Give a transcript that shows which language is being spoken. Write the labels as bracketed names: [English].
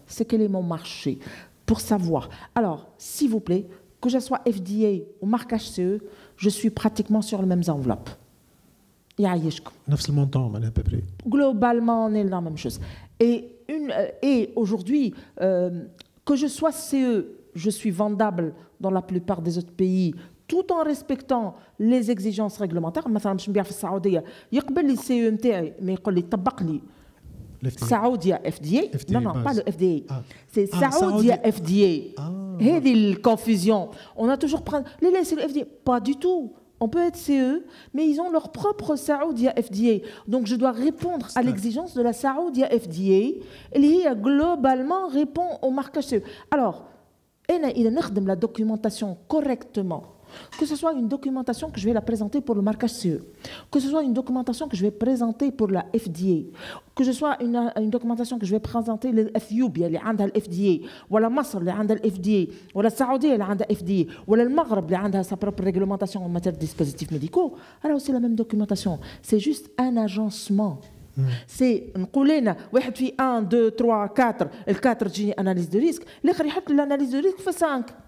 [French] C'est quel est mon marché? Pour savoir. Alors, s'il vous plaît, que je sois FDA ou marquage CE, je suis pratiquement sur les mêmes enveloppes. Globalement, on est dans la même chose. Et aujourd'hui, que je sois CE, je suis vendable dans la plupart des autres pays, tout en respectant les exigences réglementaires. [Arabic] مثلا باش نبيع في السعوديه يقبل لي السي او نتاعي ما يقول لي طبق لي Saoudia FDA. [French] Non, non, pas le FDA. C'est Saoudia FDA. [Arabic] هذه الconfusion. [French] On a toujours pris c'est le FDA. Pas du tout. On peut être CE, mais ils ont leur propre Saoudia FDA. Donc je dois répondre à l'exigence de la Saoudia FDA. Et globalement répond au marquage CE. Alors, il a la documentation correctement. Que ce soit une documentation que je vais la présenter pour le marquage CE, que ce soit une documentation que je vais présenter pour la FDA, que ce soit une documentation que je vais présenter l'Éthiopie [Arabic] اللي عندها الFDA, ولا مصر اللي عندها [French] الFDA, ولا السعودية اللي عندها FDA, ولا المغرب اللي عندها sa propre réglementation en matière de dispositifs médicaux, alors c'est la même documentation. C'est juste un agencement. [Arabic] C'est نقول لنا واحد في 1 2 3 4 ال4 تجيني analyse de risque, الآخر يحط l'analyse de risque في 5.